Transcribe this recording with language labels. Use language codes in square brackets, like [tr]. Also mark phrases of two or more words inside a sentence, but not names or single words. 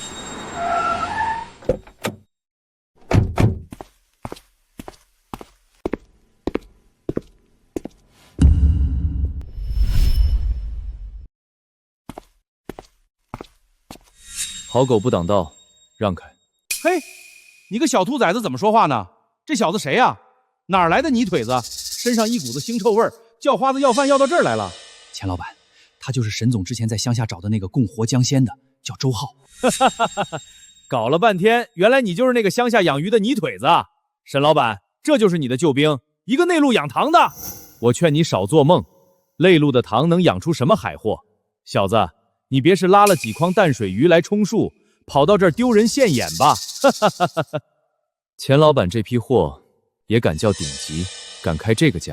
[zh] 好狗不擋道，讓開！嘿，你個小兔崽子怎麼說話呢？這小子誰呀？哪兒來的泥腿子？身上一股子腥臭味兒，叫花子要飯要到這兒來了。錢老板，他就是沈總之前在鄉下找的那個供活江鮮的，叫周浩。搞了半天，原來你就是那個鄉下養魚的泥腿子啊！沈老板，這就是你的救兵，一個內陸養糖的。我勸你少做夢，內陸的糖能養出什麼海貨？小子，你別是拉了幾筐淡水魚來充數，跑到這兒丟人現眼吧？钱老板这批貨也敢叫顶级，敢開這個價？